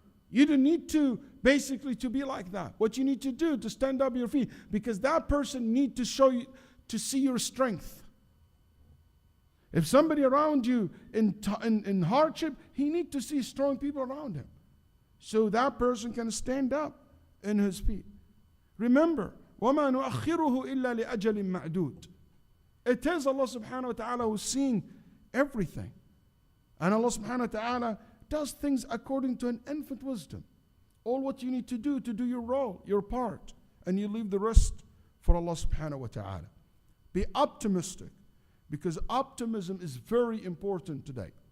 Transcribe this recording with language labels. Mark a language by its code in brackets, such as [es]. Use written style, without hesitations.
[en] You don't need to basically to be like that. What you need to do to stand up your feet, because that person needs to show you, to see your strength. If somebody around you in hardship, he needs to see strong people around him. So that person can stand up in his feet. Remember, [ar] وَمَا نُؤَخِّرُهُ إِلَّا لِأَجَلٍ مَعْدُودٍ. [en] It is Allah subhanahu wa ta'ala who's seeing everything. And Allah subhanahu wa ta'ala does things according to an infinite wisdom. All what you need to do your role, your part, and you leave the rest for Allah subhanahu wa ta'ala. Be optimistic, because optimism is very important today.